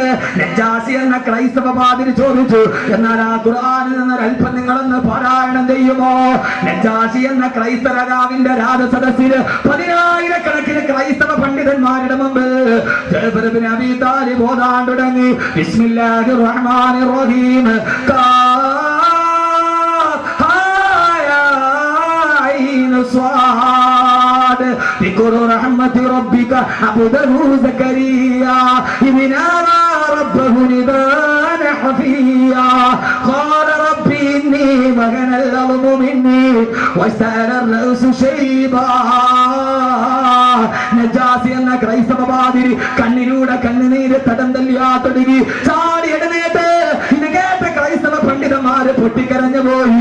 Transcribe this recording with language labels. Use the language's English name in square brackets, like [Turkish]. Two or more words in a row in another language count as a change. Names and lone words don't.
[Malayalam] നജാഷി എന്ന ക്രൈസ്തവ പാതിരി ചോദിച്ചു, എന്നാൽ ആ ഖുർആനിൽ നിന്ന് അല്പം നിങ്ങളൊന്ന് പാരായണം ചെയ്യുമോ? നജാഷി എന്ന ക്രൈസ്തവ രാജാവിന്റെ രാജസദസ്സിൽ 10,000-കണക്കിന് ക്രൈസ്തവ പണ്ഡിതന്മാരുടെ മുമ്പ് ജഅഫർ ഇബ്നു അബീ താലിബ് ഓതാൻ തുടങ്ങി. [Arabic] بسم الله الرحمن الرحيم. ذكر رحمة ربك عبده زكريا إذ نادى ربه نداء خفيا قال رب إني وهنلله مني وسر رأس شيبا. [Malayalam] നജാസി എന്ന ക്രൈസ്തവ പാതിരി കണ്ണിലൂടെ കണ്ണുനീര് തടം തല്ലിയാ തുടങ്ങി ചാടി എഴുന്നേറ്റ് ഇത് കേട്ട ക്രൈസ്തവ പണ്ഡിതന്മാര് പൊട്ടിക്കരഞ്ഞു പോയി.